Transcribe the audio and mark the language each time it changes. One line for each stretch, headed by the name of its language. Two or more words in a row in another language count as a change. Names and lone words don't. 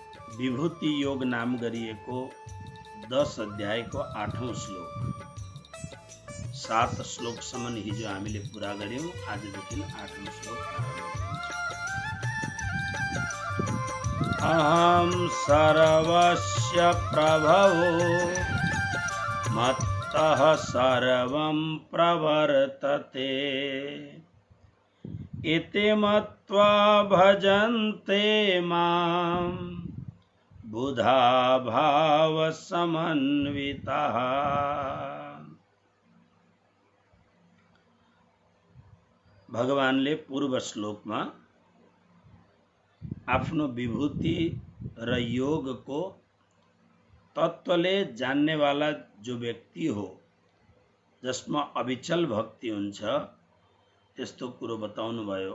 Nepali: विभूति योग नाम गरिएको 10 अध्यायको 8औं श्लोक 7 श्लोकसम्म हिजो हामीले पूरा गर्यौं।
Sanskrit: आजदेखि 8औं श्लोक अहं सर्वस्य प्रभवो मत्तः सर्वं प्रवर्तते इति मत्वा भजन्ते मां बुधा भाव समन्विताः।
Nepali: भगवानले पूर्व श्लोकमा आफ्नो विभूति र योगको तत्त्वले जान्नेवाला जो व्यक्ति हो, जसमा अविचल भक्ति हुन्छ, त्यस्तो कुरो बताउनु भयो।